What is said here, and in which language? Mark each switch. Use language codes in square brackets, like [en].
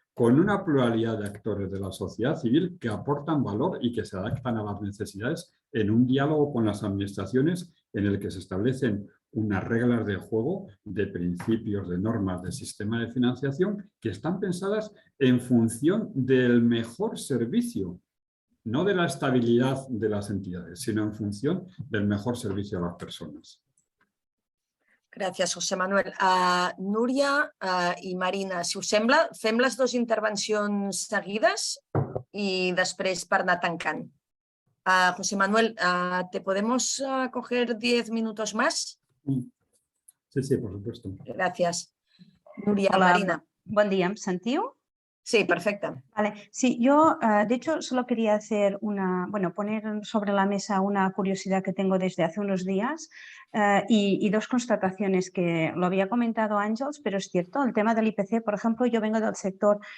[es] con una pluralidad de actores de la sociedad civil que aportan valor y que se adaptan a las necesidades en un diálogo con las administraciones en el que se establecen unas reglas de juego, de principios, de normas, de sistema de financiación que están pensadas en función del mejor servicio, no de la estabilidad de las entidades, sino en función del mejor servicio a las personas. [ca] Gràcies, José Manuel. Núria i Marina, si us sembla, fem les dues intervencions seguides i després per anar tancant. [es] José Manuel, ¿te podemos coger 10 minutos más? Sí, sí, por supuesto. Gracias. Núria, Hola, Marina. buen día, [ca] ¿me sentiu? [es] Sí, perfecto. Vale, sí, yo de hecho solo quería hacer poner sobre la mesa una curiosidad que tengo desde hace unos días y dos constataciones que lo había comentado Àngels, pero es cierto, el tema del IPC, por ejemplo, yo vengo del sector